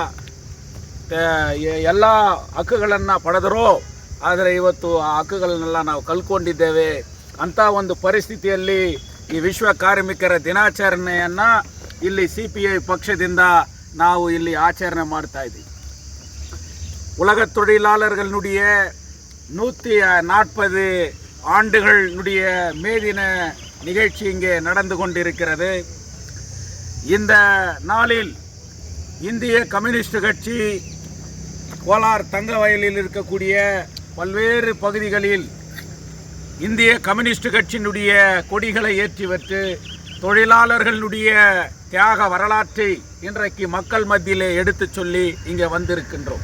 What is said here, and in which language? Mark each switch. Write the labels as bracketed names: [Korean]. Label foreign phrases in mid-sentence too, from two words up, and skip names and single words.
[Kannada] ಎಲ್ಲ ಹಕ್ಕುಗಳನ್ನು ಪಡೆದರೋ, ಆದರೆ ಇವತ್ತು ಆ ಹಕ್ಕುಗಳನ್ನೆಲ್ಲ ನಾವು ಕಳ್ಕೊಂಡಿದ್ದೇವೆ ಅಂಥ ಒಂದು ಪರಿಸ್ಥಿತಿಯಲ್ಲಿ ಈ ವಿಶ್ವ ಕಾರ್ಮಿಕರ ದಿನಾಚರಣೆಯನ್ನು ಇಲ್ಲಿ CPI ಪಕ್ಷದಿಂದ ನಾವು ಇಲ್ಲಿ ಆಚರಣೆ ಮಾಡ್ತಾ ಇದ್ದೀವಿ. [Tamil] உலக தொழிலாளர்களுடைய 140 ஆண்டுகளுடைய மேதின நிகழ்ச்சி இங்கே நடந்து கொண்டிருக்கிறது. இந்த நாளில் இந்திய கம்யூனிஸ்ட் கட்சி கோலார் தங்கவயலில் இருக்கக்கூடிய பல்வேறு பகுதிகளில் இந்திய கம்யூனிஸ்ட் கட்சியினுடைய கொடிகளை ஏற்றி வைத்து தொழிலாளர்களுடைய தியாக வரலாற்றை இன்றைக்கு மக்கள் மத்தியிலே எடுத்து சொல்லி இங்கே வந்திருக்கின்றோம்.